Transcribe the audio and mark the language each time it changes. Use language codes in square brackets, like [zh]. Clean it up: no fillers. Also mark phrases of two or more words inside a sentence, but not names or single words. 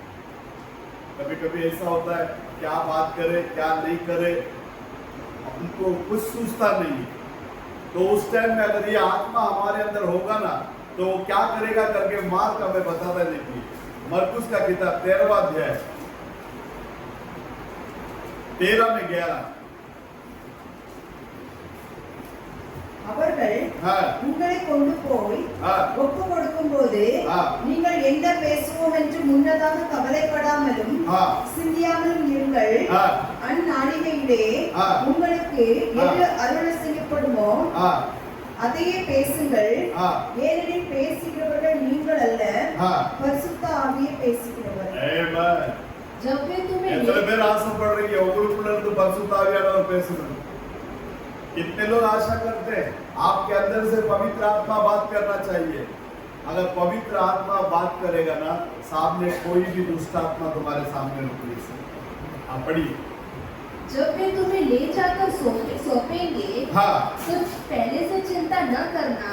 [hi] कभी कभी ऐसा होता है क्या बात करे क्या नहीं करे, हमको कुछ सूझता नहीं। तो उस टाइम में अगर ये आत्मा हमारे अंदर होगा ना तो वो क्या करेगा करके मार्क हमें बताता है। देखिए मरकुस का किताब 13वां अध्याय 13 में 11 [ta] அவர்கள் உங்களை கொண்டு போய் ஒப்பு கொடுக்கும் போது நீங்கள் என்ன பேசுவோம் என்று முன்னதாக கவலைப்படாமலும் சிந்தியாமலும் இருங்கள். அந்நாளிலே உங்களுக்கு எது அருள் செய்யப்படுமோ அதையே பேசுங்கள். ஏனெனில் பேசுகிறவர்கள் நீங்கள் அல்ல, பரிசுத்த ஆவியே பேசுகிறவர். [hi] जब वे तुम्हें [ta] எத்தனை பேர் ஆசைப்பட [hi] रही है [ta] உங்களுக்குள்ள இருந்து பரிசுத்த ஆவியானவர் பேசணும்? [hi] कितने लोग आशा करते हैं आपके अंदर से पवित्र आत्मा बात करना चाहिए? अगर पवित्र आत्मा बात करेगा ना, सामने कोई भी दुष्ट आत्मा तुम्हारे सामने रुक नहीं सकती। आप पढ़िए। जब वे तुम्हें ले जाकर सौंपेंगे तो पहले से चिंता न करना,